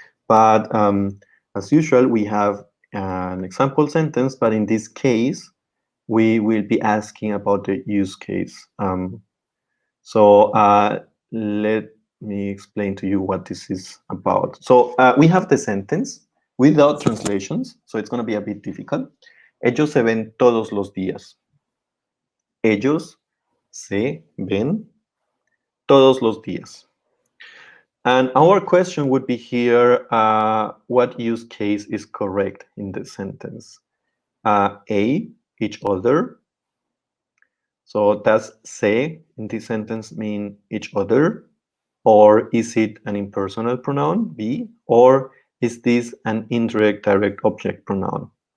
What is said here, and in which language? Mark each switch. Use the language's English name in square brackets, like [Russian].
[English] But as usual, we have an example sentence, but in this case, we will be asking about the use case. So let me explain to you what this is about. So we have the sentence without translations, so it's going to be a bit difficult. [Spanish] Ellos se ven todos los días. Ellos se ven todos los días. [English] And our question would be here, what use case is correct in the sentence? A, each other. So does se in this sentence mean each other? Or is it an impersonal pronoun, B? Or is this an indirect direct object pronoun?